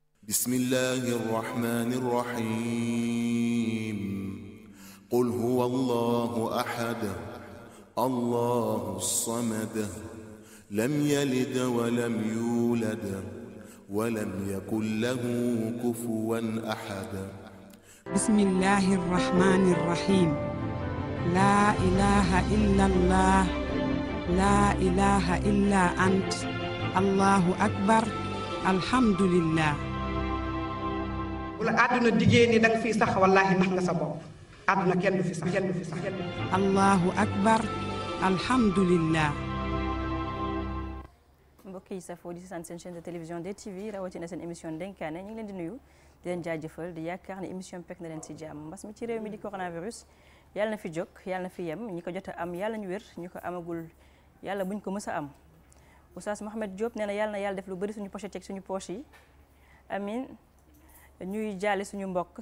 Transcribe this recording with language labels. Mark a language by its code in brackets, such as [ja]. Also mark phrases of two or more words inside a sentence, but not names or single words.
[ar] بسم الله الرحمن الرحيم قل هو الله أحد الله الصمد لم يلد ولم يولد ولم يكن له كفوا أحد بسم الله الرحمن الرحيم لا إله إلا الله لا إله إلا أنت الله أكبر الحمد لله [wo] wala àdduna diggée ni danga fii sax wallaahi nax nga sa bopp àdduna kenn du fi sax kenn du fi sax [ar] الله أكبر الحمد لله [wo] mbokk yi safoo di seen [fr] chaîne de télévision [wo] DTV rawatina seen émission Ndenkaane ñu ngi leen di nuyu di leen jaajëfal di yaakaar ne émission pek na leen si jàmm mbas mi ci réew mi di coronavirus yàlla na fi jóg yàlla na fi yem ñi ko jot a am yàlla ñu wér ñu ko amagul yàlla buñ ko mës a am Oustaz Mohamed Diop nee na yàlla def lu bëri suñu pochette ak suñu poche yi amin ñuy jaale suñu mbokk